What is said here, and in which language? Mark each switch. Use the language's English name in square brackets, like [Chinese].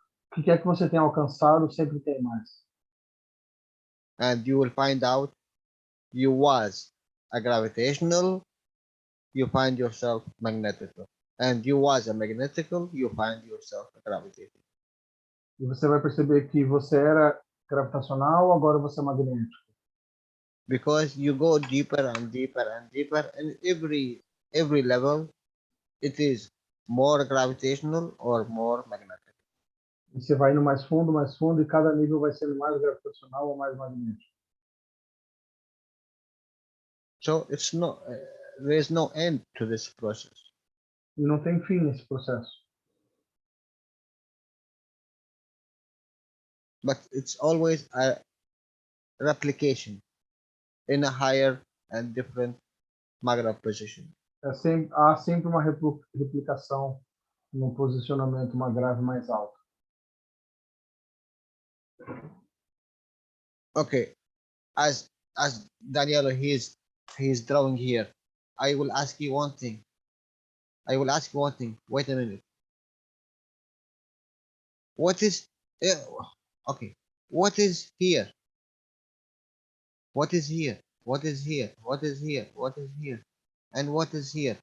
[Portuguese] O que quer que você tenha alcançado, sempre tem mais. [English] And you will find out you was a gravitational, you find yourself magnetical. And you was a magnetical, you find yourself a gravitational. [Portuguese] E você vai perceber que você era gravitacional, agora você é magnético. [English] Because you go deeper and deeper and deeper, and every level it is more gravitational or more magnetic. [Portuguese] E você vai indo mais fundo, e cada nível vai sendo mais gravitacional ou mais magnético. [English] So it's no, there is no end to this process. [Portuguese] E não tem fim nesse processo. [English] But it's always a replication in a higher and different Magra position. [Portuguese] Há sempre uma replicação num posicionamento, uma grave mais alta. [English] Okay, as Daniel he's drawing here, I will ask you one thing. I will ask you one thing. Wait a minute. What is okay? What is here? What is here? What is here? What is here? What is here? And what is here?